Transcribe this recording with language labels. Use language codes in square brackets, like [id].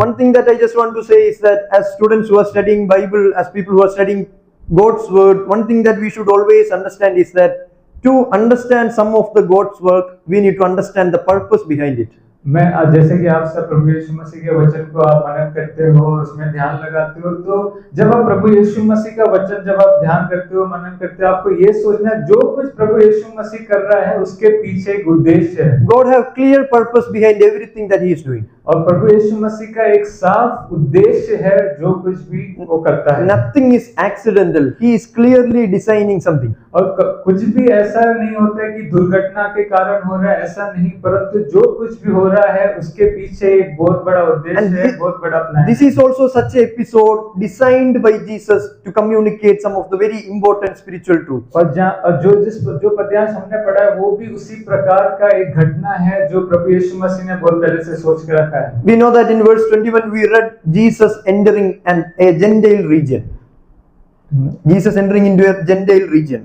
[en] One thing that I just want to say is that as students who are studying Bible, as people who are studying God's word, one thing that we should always understand is that to understand some of the God's work, we need to understand the purpose behind it. [hi] मैं जैसे कि आप सब प्रभु यीशु मसीह के वचन को आप मनन करते हो, उसमें ध्यान लगाते हो, तो जब आप प्रभु यीशु मसीह का वचन जब आप ध्यान करते हो, मनन करते हो, आपको ये सोचना है जो कुछ प्रभु यीशु मसीह कर रहा है उसके पीछे एक उद्देश्य है। [en] God have clear purpose behind everything that He is doing. [hi] और प्रभु यीशु मसीह का एक साफ उद्देश्य है जो कुछ भी वो करता है। [en] Nothing is accidental. He is clearly designing something. [hi] और कुछ भी ऐसा नहीं होता है कि दुर्घटना के कारण हो रहा है, ऐसा नहीं, परंतु जो कुछ भी हो रहा है उसके पीछे एक बहुत बड़ा उद्देश्य है, बहुत बड़ा plan. [en] This is also such an episode designed by Jesus to communicate some of the very important spiritual truths. [hi] और जो पद्यांश हमने पढ़ा है वो भी उसी प्रकार का एक घटना है जो प्रभु यीशु मसीह ने बहुत पहले से सोच के रखा है। [en] We know that in verse 21 we read Jesus entering a Gentile region. Jesus entering into a Gentile region.